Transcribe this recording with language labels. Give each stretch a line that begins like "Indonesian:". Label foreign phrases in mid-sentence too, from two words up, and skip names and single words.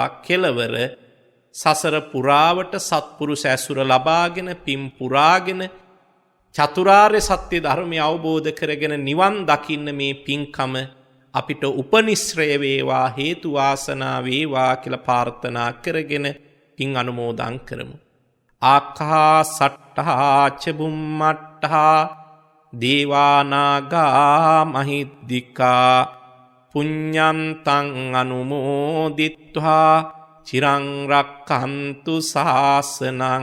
Sinhala: කෙලවර සසර පුරාවට සත්පුරුෂ ඇසුර ලබාගෙන පින් පුරාගෙන චතුරාර්ය සත්‍ය ධර්මය අවබෝධ කරගෙන නිවන් දකින්න මේ පින්කම අපිට උපනිශ්‍රය වේවා, හේතු වාසනා වේවා කියලා ප්‍රාර්ථනා කරගෙන පින් අනුමෝදන් කරමු.
Pali: ආකාසට්ඨා ච බුම්මට්ඨා දේවානාගා මහිද්దికා පුඤ්ඤන්තං අනුමෝදිත්වා චිරං රක්ඛන්තු ශාසනං.